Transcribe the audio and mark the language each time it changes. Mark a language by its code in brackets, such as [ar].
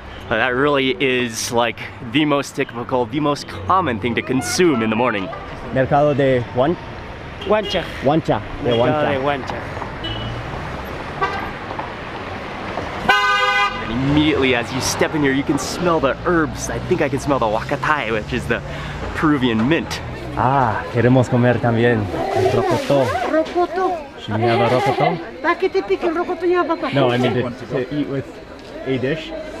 [en] That really is like the most typical, the most common thing to consume in the morning. [es] Mercado de Huancha. Mercado de Huancha. [en] And immediately as you step in here, you can smell the herbs. I think I can smell the huacatay, which is the Peruvian mint. [es] Ah, queremos comer también rocoto. Rocoto. [en] Should we have a rocoto? [es] ¿Para qué te pica el rocoto ya, papá? [en] No, I mean to eat with a dish.